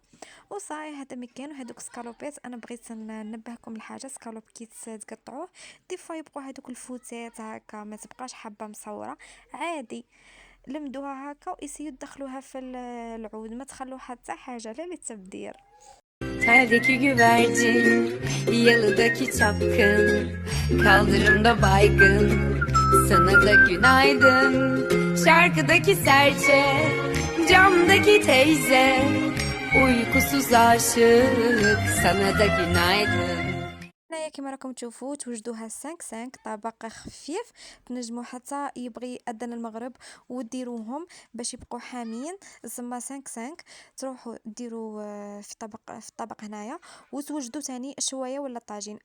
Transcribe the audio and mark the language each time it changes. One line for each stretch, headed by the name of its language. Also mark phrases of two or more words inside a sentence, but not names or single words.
Arabic: وصاي هذا مكان. وهذوك سكالوبيت انا بغيت ننبهكم لحاجه، سكالوب كي تقطعوه
French: des fois
Arabic: يبقوا هذوك الفوتات هكا ما تبقاش حبه مصوره عادي، لمدوها هكا ويسيو تدخلوها في العود، ما تخلوا حتى حاجه لا للتبدير.
Turkish: Terdeki güvercin, yalıdaki çapkın, kaldırımda baygın, sana da günaydın. Şarkıdaki serçe, camdaki teyze, uykusuz aşık, sana da günaydın.
Arabic: هنايا كما راكم تشوفوا توجدوها 5 طبق خفيف، تنجموا حتى يبغي اذان المغرب وديروهم باش يبقوا حامين. ثم 5 تروحوا ديروا في الطبق هنايا، وتوجدوا تاني شويه ولا طاجين.